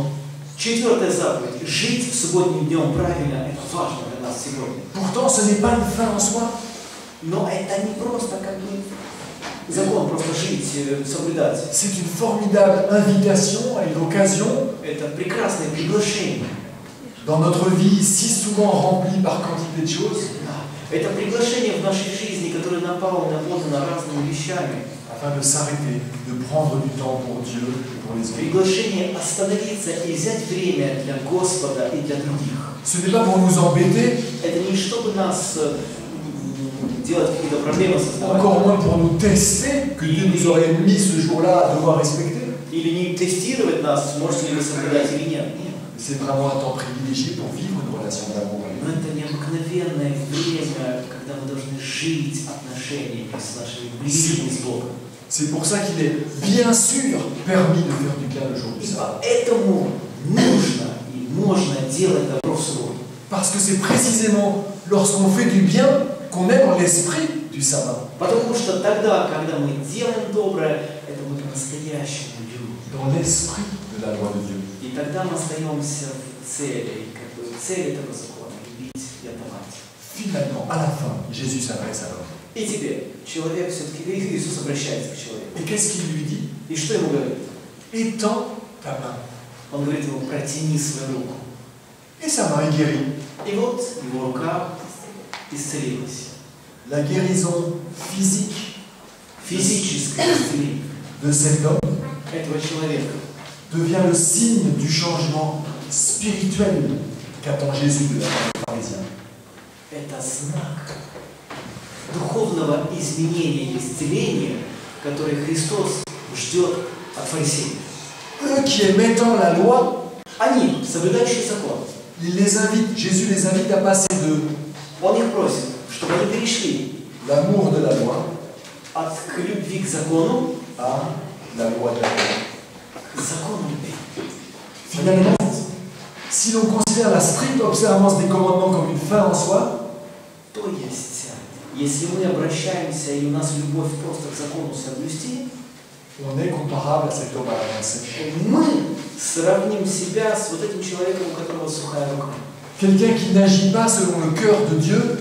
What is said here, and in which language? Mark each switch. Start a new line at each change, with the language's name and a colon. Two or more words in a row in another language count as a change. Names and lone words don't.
Russian: Четвертая заповедь. Жить субботним днем правильно, это важно для нас сегодня.
French: Pourtant, ce n'est pas une fin en soi.
Russian: Но это не просто как бы закон, просто жить, соблюдать.
French: C'est une formidable invitation et une occasion,
Russian: Это прекрасное приглашение.
French: dans notre vie si souvent remplie par quantité de choses,
Russian: Да. Это приглашение в нашей жизни, которое наполнено разными вещами.
French: afin de s'arrêter, de prendre du temps pour Dieu et pour les autres.
Russian: Приглашение остановиться и взять время для Господа и для других.
French: Ce n'est pas pour nous embêter,
Russian: Это не чтобы нас делать какие-то проблемы создавать.
French: Encore moins pour nous tester, que Dieu nous aurait mis ce jour-là à devoir respecter.
Russian: Или не тестировать нас, сможете ли вы соблюдать или нет.
French: C'est vraiment un temps privilégié pour vivre une relation d'amour.
Russian: Но это необыкновенное время, когда мы должны жить отношениями с нашими близкими, с Богом.
French: C'est pour ça qu'il est bien sûr permis de faire du bien le jour du
Russian: И
French: sabbat.
Russian: поэтому нужно и можно делать добро в субботу.
French: Parce que c'est précisément lorsqu'on fait du bien qu'on est dans l'esprit du sabbat.
Russian: Потому что тогда, когда мы делаем доброе, это мы по-настоящему любим.
French: Dans l'esprit de la loi de Dieu.
Russian: И тогда мы остаемся в цели, как бы цель этого закона, любить и отдавать.
French: Finalement, à la fin, Jésus s'adresse à l'homme.
Russian: И теперь человек все-таки, Иисус обращается к человеку.
French: Et qu'est-ce qu'il lui dit?
Russian: И что ему говорит?
French: Étends ta main.
Russian: Он говорит ему: протяни свою руку.
French: Et sa main est guérie.
Russian: И вот его рука исцелилась.
French: La guérison physique
Russian: Физическое исцеление
French: de cet homme
Russian: этого человека
French: devient le signe du changement spirituel qu'attend Jésus de la part des pharisiens.
Russian: это знак духовного изменения и исцеления, который Христос ждет от фарисеев.
French: Eux qui aimaient tant la loi,
Russian: Они, соблюдающие закон,
French: Jésus les invite à passer de
Russian: Он их просит, чтобы они перешли
French: l'amour de la loi
Russian: к любви к закону,
French: à la loi de la loi.
Russian: к закону любви.
French: Finalement, si l'on considère la stricte observance des commandements comme une fin en soi,
Russian: То есть, если мы обращаемся и у нас любовь просто к закону соблюсти,
French: on est comparable à cet homme à la main sèche.
Russian: мы сравним себя с вот этим человеком, у которого сухая рука.
French: Quelqu'un qui n'agit pas selon le cœur de Dieu,